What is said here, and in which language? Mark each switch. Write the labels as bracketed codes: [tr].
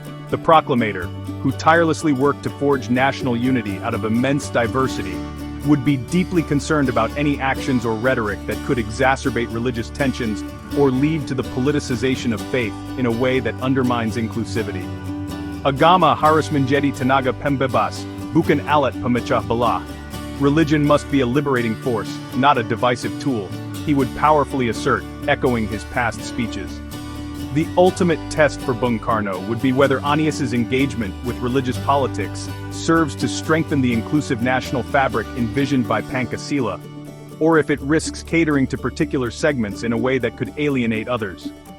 [en] The Proklamator, who tirelessly worked to forge national unity out of immense diversity, would be deeply concerned about any actions or rhetoric that could exacerbate religious tensions or lead to the politicization of faith in a way that undermines inclusivity. [id] Agama harus menjadi tenaga pembebas, bukan alat pemecah belah. [en] Religion must be a liberating force, not a divisive tool, he would powerfully assert, echoing his past speeches. The ultimate test for Bung Karno would be whether Anies's engagement with religious politics serves to strengthen the inclusive national fabric envisioned by Pancasila, or if it risks catering to particular segments in a way that could alienate others.